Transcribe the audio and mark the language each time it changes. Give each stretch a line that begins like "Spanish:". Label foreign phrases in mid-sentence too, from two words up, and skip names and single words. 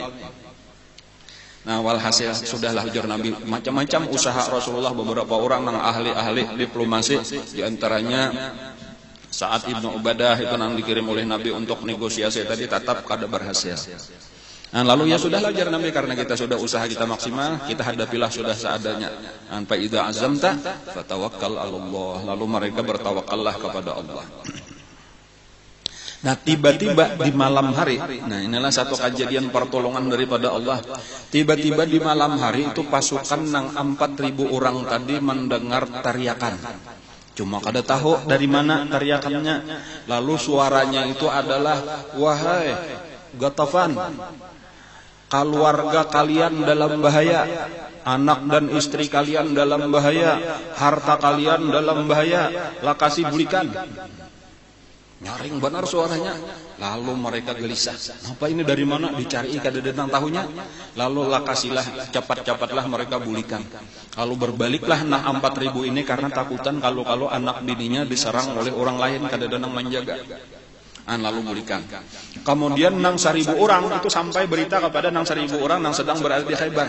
Banjar: Nah walhasil sudahlah ujar Nabi macam-macam usaha Rasulullah, beberapa orang nang ahli-ahli diplomasi di antaranya Sa'ad ibnu Ubadah itu nang dikirim oleh Nabi untuk negosiasi tadi tetap kada berhasil. Nah, lalu ya sudahlah ujar Nabi karena kita sudah usaha kita maksimal, kita hadapilah sudah seadanya.
Arabic: فإذا عزمت فتوكل على الله.
Banjar: Lalu mereka bertawakallah kepada Allah. Nah tiba-tiba di malam hari, nah inilah satu kejadian pertolongan daripada Allah. Tiba-tiba di malam hari itu pasukan nang 4.000 orang tadi mendengar teriakan. Cuma kada tahu dari mana teriakannya. Lalu suaranya itu adalah, wahai Ghatafan, keluarga kalian dalam bahaya, anak dan istri kalian dalam bahaya, harta kalian dalam bahaya, lakasi bulikan. Nyaring benar suaranya. Lalu mereka gelisah. Apa ini dari mana? Dicari kada datang tahunya. Lalu lakasilah, cepat-cepatlah mereka bulikan. Lalu berbaliklah nah 4.000 ini karena takutan kalau anak bininya diserang oleh orang lain kada datang menjaga. Lalu bulikan. Kemudian nang 1.000 orang itu sampai berita kepada nang 1.000 orang nang sedang berada di Khaybar.